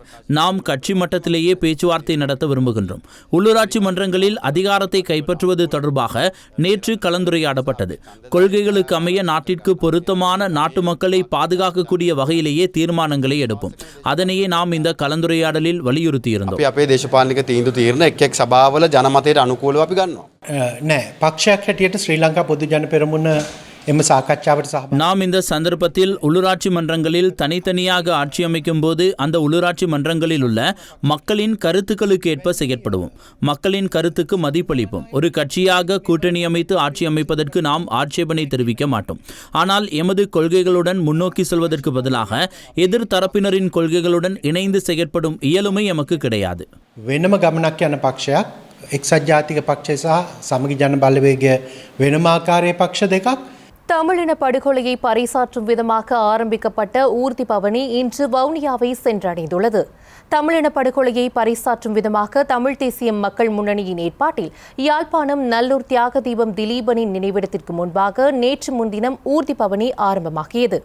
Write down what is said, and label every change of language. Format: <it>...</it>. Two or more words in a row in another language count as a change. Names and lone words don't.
<ta>நாம் கட்சி மட்டத்திலேயே பேச்சுவார்த்தை நடத்த விரும்புகின்றோம். உள்ளூராட்சி மன்றங்களில் அதிகாரத்தை கைப்பற்றுவது தொடர்பாக நேற்று கலந்துரையாடப்பட்டது. கொள்கைகளுக்கு அமைய நாட்டிற்கு பொருத்தமான நாட்டு மக்களை பாதுகாக்கக்கூடிய வகையிலேயே தீர்மானங்களை எடுப்போம். அதனையே நாம் இந்த கலந்துரையாடலில் வலியுறுத்தியிருந்தோம்.</ta> <si>තීන්දුව තීරණ එක් සභාවල ජනමතයට අනුකූලව අපි ගන්නවා. නෑ පක්ෂයක් හැටියට ශ්‍රී ලංකා පොදු ජන පෙරමුණ එම සාකච්ඡාවට සහභාගී.</si> <ta>நாம் இந்த சந்தர்ப்பத்தில் உள்ளூராட்சி மன்றங்களில் தனித்தனியாக ஆட்சி அமைக்கும் போது அந்த உள்ளூராட்சி மன்றங்களில் உள்ள மக்களின் கருத்துக்களுக்கு ஏற்ப செயற்படுவோம். மக்களின் கருத்துக்கு மதிப்பளிப்போம். ஒரு கட்சியாக கூட்டணி அமைத்து ஆட்சி அமைப்பதற்கு நாம் ஆட்சேபனை தெரிவிக்க மாட்டோம். ஆனால் எமது கொள்கைகளுடன் முன்னோக்கி செல்வதற்கு பதிலாக எதிர்த்தரப்பினரின் கொள்கைகளுடன் இணைந்து செயற்படும் இயலுமை எமக்கு கிடையாது.</ta> <si>වෙනම ගමනක් යන පක්ෂයක් එක්සත් ජාතික පක්ෂය සහ සමගි ජන බලවේගය වෙනම ආකාරයේ පක්ෂ දෙකක්.</si> <ta>தமிழின படுகொலையை பறைசாற்றும் விதமாக ஆரம்பிக்கப்பட்ட ஊர்தி பவனி இன்று வவுனியாவை சென்றடைந்துள்ளது. தமிழின படுகொலையை பறைசாற்றும் விதமாக தமிழ் தேசிய மக்கள் முன்னணியின் ஏற்பாட்டில் யாழ்ப்பாணம் நல்லூர் தியாக தீபம் திலீபனின் நினைவிடத்திற்கு முன்பாக நேற்று முன்தினம் ஊர்தி பவனி ஆரம்பமாகியது.</ta>